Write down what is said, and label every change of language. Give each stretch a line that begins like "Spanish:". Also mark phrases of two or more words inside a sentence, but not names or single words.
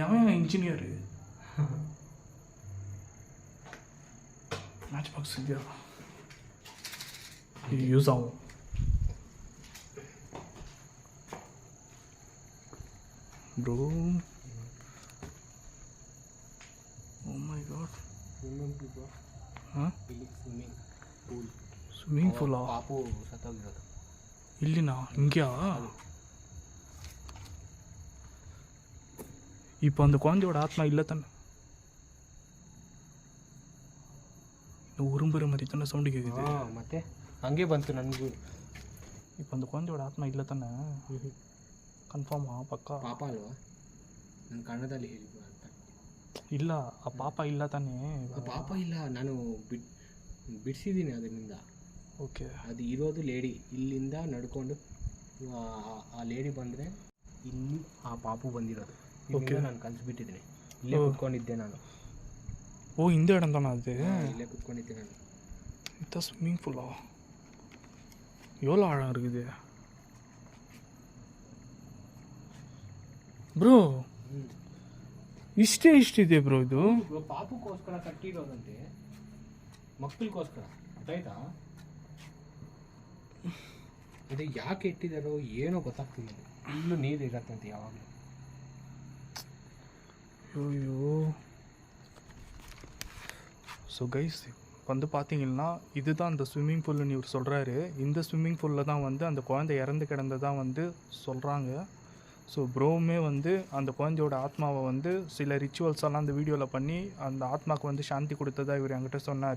Tamil: அவன் இன்ஜினியர்.
English: match box
Tamil: இல்லையா? யூஸ் ஆகும்.
English: bro oh my god. swimming pool bro.
Kannada: ಹಾಂ, ಇಲ್ಲಿ ಪೂಲ್.
English: swimming poola?
Kannada: ಪಾಪು ಸತ್ತೋಗಿರೋದು ಇಲ್ಲಿನಾ? ಹಿಂಗ್ಯಾ?
Tamil: இப்போ அந்த குழந்தையோட ஆத்மா இல்லை தானே? உரும்புற மாதிரி தானே சவுண்டு கேட்குது.
Kannada: ಮತ್ತೆ ಹಂಗೆ ಬಂತು ನನಗೂ.
Tamil: இப்போ அந்த குழந்தையோட ஆத்மா இல்லை தானே?
Kannada: ಕನ್ಫರ್ಮಾ? ಪಕ್ಕಾ? ಪಾಪ ಅಲ್ವಾ? ನನ್ನ ಕನ್ನಡದಲ್ಲಿ ಹೇಳಿದ್ರು ಅಂತ. ಇಲ್ಲ, ಆ ಪಾಪ ಇಲ್ಲ ತಾನೇ? ಪಾಪ ಇಲ್ಲ, ನಾನು ಬಿಡಿಸಿದ್ದೀನಿ ಅದರಿಂದ. ಓಕೆ. ಅದು ಇರೋದು ಲೇಡಿ. ಇಲ್ಲಿಂದ ನಡ್ಕೊಂಡು ಆ ಲೇಡಿ ಬಂದರೆ ಇಲ್ಲಿ ಆ ಪಾಪು ಬಂದಿರೋದು. ಓಕೆ. ನಾನು ಕಲಿಸ್ಬಿಟ್ಟಿದ್ದೀನಿ. ಇಲ್ಲೇ ಕುತ್ಕೊಂಡಿದ್ದೆ ನಾನು.
Tamil: ஓ, இந்த இடம் தானே அது?
Kannada: ಇಲ್ಲೇ ಕುತ್ಕೊಂಡಿದ್ದೆ ನಾನು.
Tamil: இதான்
English: swimming poola?
Tamil: எவ்வளோ ஆழம் இருக்குது ಬ್ರೋ?
Kannada: ಇಷ್ಟಿದೆ ಬ್ರೋ ಇದು. ಪಾಪಕ್ಕೋಸ್ಕರ ಕಟ್ಟಿರೋದಂತೆ, ಮಕ್ಕಳಿಗೋಸ್ಕರ. ಗೊತ್ತಾಯ್ತಾ? ಇದು ಯಾಕೆ ಇಟ್ಟಿದ್ದಾರೋ ಏನೋ ಗೊತ್ತಾಗ್ತಿಲ್ಲ. ಇಲ್ಲೂ ನೀರು ಇರತ್ತಂತೆ ಯಾವಾಗಲೂ.
Tamil: ஐயோ.
English: so guys
Tamil: வந்து பார்த்தீங்கன்னா இதுதான் அந்த
English: swimming poolnu
Tamil: இவர் சொல்கிறாரு. இந்த
English: swimming poolil
Tamil: தான் வந்து அந்த குழந்தை இறந்து கிடந்ததான் வந்து சொல்கிறாங்க. ஸோ ப்ரோவுமே வந்து அந்த குழந்தையோட ஆத்மாவை வந்து சில ரிச்சுவல்ஸ் எல்லாம் அந்த வீடியோவில் பண்ணி அந்த ஆத்மாவுக்கு வந்து சாந்தி கொடுத்ததா இவர் என்கிட்ட சொன்னார்.